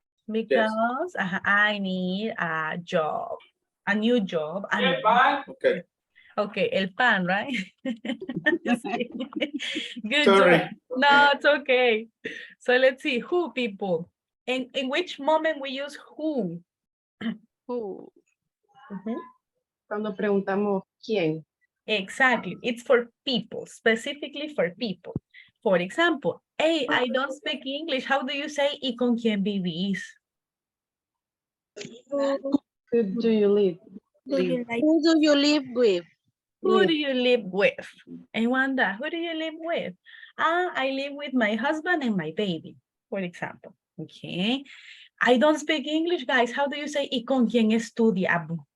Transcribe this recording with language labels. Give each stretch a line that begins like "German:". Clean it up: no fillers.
English: Because I need a job, a new job. Okay. Okay,
Spanish: el pan,
English: right? Good Sorry. job. No, it's okay. So let's see, who, people? In which moment we use who? Who?
Spanish: Cuando preguntamos quién.
English: Exactly. It's for people, specifically for people. For example, hey, I don't speak English. How do you say,
Spanish: ¿y con quién vivís?
English: Who do you live? Who do you live with? Who do you live with? And Wanda, who do you live with? I live with my husband and my baby, for example. Okay. I don't speak English, guys. How do you say,
Spanish: ¿y con quién estudia?